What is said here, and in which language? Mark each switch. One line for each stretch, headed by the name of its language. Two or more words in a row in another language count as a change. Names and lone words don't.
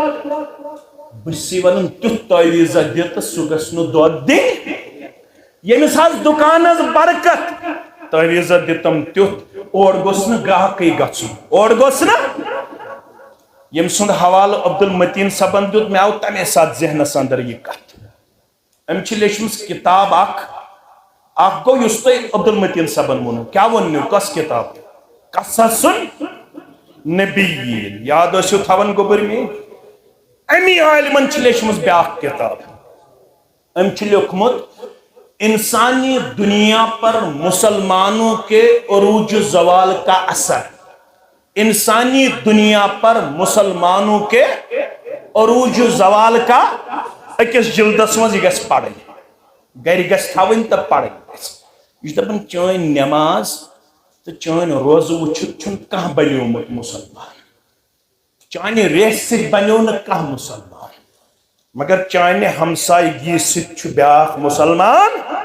Kashmiri: بہٕ چھُسے ونان تیُتھ تعویٖزا دِ تہٕ سُہ گژھِ نہٕ دۄد دِنۍ ییٚمِس حظ دُکانس برکت تعویٖزا دِتم تیُتھ اور گوٚژھ نہٕ گراہکٕے گژھُن اور گوٚژھ نہٕ ییٚمہِ سُنٛد حوالہٕ عبدالمتیٖن صٲبن دیُت مےٚ آو تمے ساتہٕ ذہنس اندر یہِ کتھ أمۍ چھِ لیچھمٕژ کِتاب اکھ گوٚو یُس تۄہہِ عبدالمتیٖن صٲبن ووٚنوٕ کیٛاہ ووٚن کۄس کِتاب قصصُن نبیین یاد ٲسِو تھاوان گوٚبُر میٲنۍ امی عالمن چھِ لیچھمٕژ بیاکھ کِتاب أمۍ چھُ لیوکھمُت انسانی دنیا پر مسلمانوں کے عروج زوال کا اثر انسانی دنیا پر مسلمانوں کے عروج زوال کا اکس جلدس مز یہ گژھِ پڑھٕنۍ گرِ گژھِ تھاوٕنۍ تہٕ پڑھٕنۍ گژھِ یہِ چھُ دپان چٲنۍ نٮ۪ماز تو چٲنۍ روزٕ وٕچھِتھ چھُنہٕ کانٛہہ بنیومُت مُسلمان چانہِ ریسہِ سۭتۍ بنیو نہٕ کانٛہہ مُسلمان مگر چانہِ ہمسایگی سۭتۍ چھُ بیاکھ مُسلمان